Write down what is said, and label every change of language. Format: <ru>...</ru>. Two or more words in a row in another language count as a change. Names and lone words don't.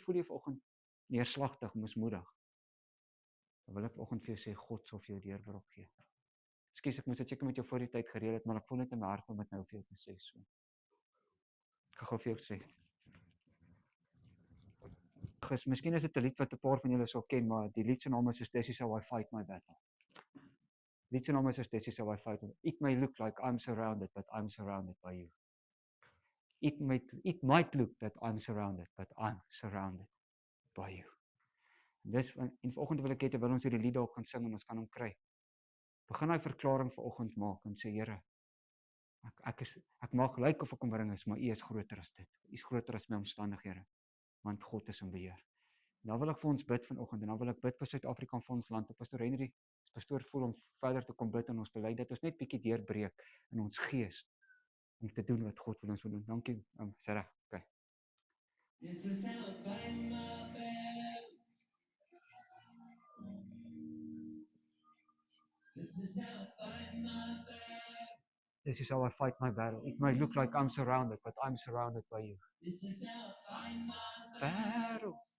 <af>Miskien voel jy vanoggend neerslagtig, mismoedig. Dan wil ek vanoggend vir jou sê, God sal vir jou deurbraak gee. Ekskuus, ek moes dit seker met jou voor die tyd gereël het, maar ek voel net in my hart om dit nou vir jou te sê. So. Ek gaan gou vir jou sê. Miskien is dit 'n lied wat 'n paar van julle sal ken, maar die lied se naam is</af> <en>This is how I fight my battle.</en> <af>Lied se naam is</af> <en>This is how I fight my battle. It may look like I'm surrounded, but I'm surrounded by you. It might look that I'm surrounded, but I'm surrounded by you.</en> <af>En vanoggend wil ek hê terwyl ons hierdie lied dalk gaan sing en ons kan hom kry. Begin daai verklaring vanoggend maak en sê Here, ek mag lyk of ek omring is, maar U is groter as dit. U is groter as my omstandighede, want God is in beheer. En dan wil ek vir ons bid vanoggend en dan wil ek bid vir Suid-Afrika en vir ons land. Pastor Henry, as pastoor voel om verder te kom bid en ons te lei dat ons net bietjie deurbreek in ons gees om te doen wat God wil ons wil doen. Dankie, Sarah. Okay.</af> <en>This is how I fight my battle. This is how I fight my battle. It may look like I'm surrounded, but I'm surrounded by you. This is how I fight my battle.</en>